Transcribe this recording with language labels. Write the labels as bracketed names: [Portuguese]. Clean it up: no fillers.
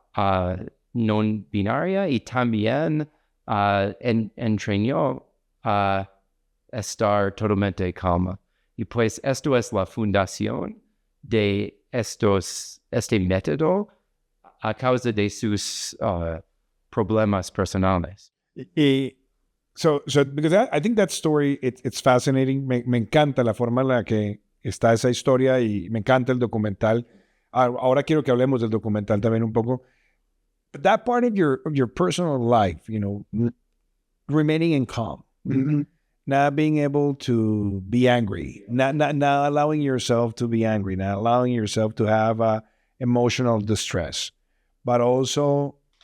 [Spanish] non binaria y también entrenó a estar totalmente calma. Y pues esto es la fundación de este método a causa de sus problemas personales. [English] So because I think that story, it's fascinating. [Spanish] Me encanta la forma en la que está esa historia y me encanta el documental. Ahora quiero que hablemos del documental también un poco. [English] But that part of your personal life, you know, remaining in calm, not being able to be angry, not allowing yourself to be angry, not allowing yourself to have emotional distress, but also